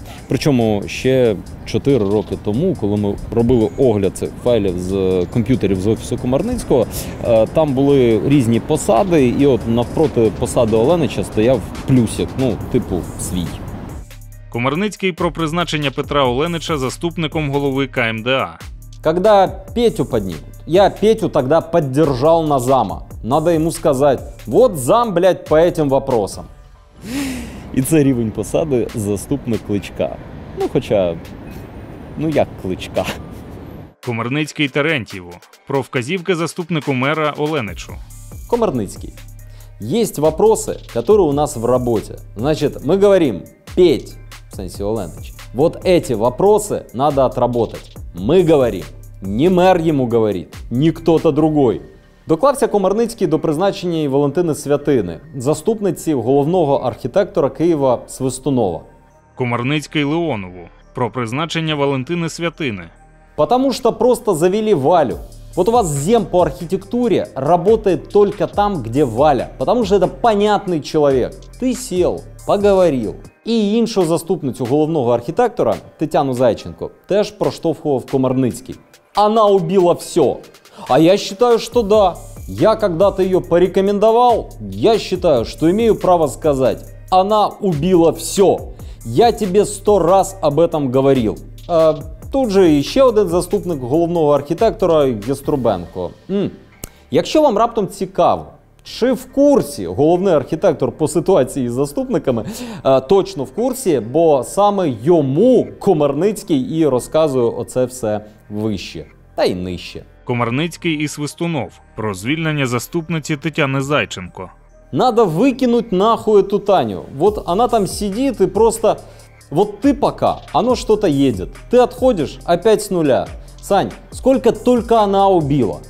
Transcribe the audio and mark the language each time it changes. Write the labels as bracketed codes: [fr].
[uk] Причому ще 4 роки тому, коли ми робили огляд цих файлів з комп'ютерів з Офісу Комарницького, там були різні посади, і от навпроти посади Оленича стояв плюсик, ну, типу, свій. Комарницький про призначення Петра Оленича заступником голови КМДА. [ru] Когда Петю поднимут, я Петю тогда поддержал на зама. Надо ему сказать, вот зам, блядь, по этим вопросам. [uk] І це рівень посади заступник Кличка. Ну, хоча, ну як Кличка. Комарницький Терентьєву про вказівки заступнику мера Оленичу. [ru] Комарницкий. Есть вопросы, которые у нас в работе. Значит, мы говорим, Петь, в смысле Оленич, вот эти вопросы надо отработать. Мы говорим, не мер ему говорит, не кто-то другой. [uk] Доклався Комарницький до призначення і Валентини Святини, заступниці головного архітектора Києва Свистунова. Комарницький Леонову про призначення Валентини Святини. [ru] Потому что просто завели Валю. Вот у вас зем по архитектуре работает только там, где Валя. Потому что это понятный человек. Ты сел, поговорил. [uk] І іншу заступницю головного архітектора Тетяну Зайченко теж проштовхував Комарницький. [ru] Она убила все. А я считаю, что да. Я когда-то ее порекомендовал. Я считаю, что имею право сказать. Она убила все. Я тебе 100 раз об этом говорил. [uk] Тут же ще один заступник головного архітектора Яструбенко. Якщо вам раптом цікаво, чи в курсі головний архітектор по ситуації з заступниками, точно в курсі, бо саме йому Комарницький і розказує оце все вище, та й нижче. Комарницький і Свистунов про звільнення заступниці Тетяни Зайченко. [ru] Надо выкинуть нахуй эту Таню. Вот она там сидит и просто... Вот ты пока, оно что-то едет. Ты отходишь, опять с нуля. Сань, сколько только она убила.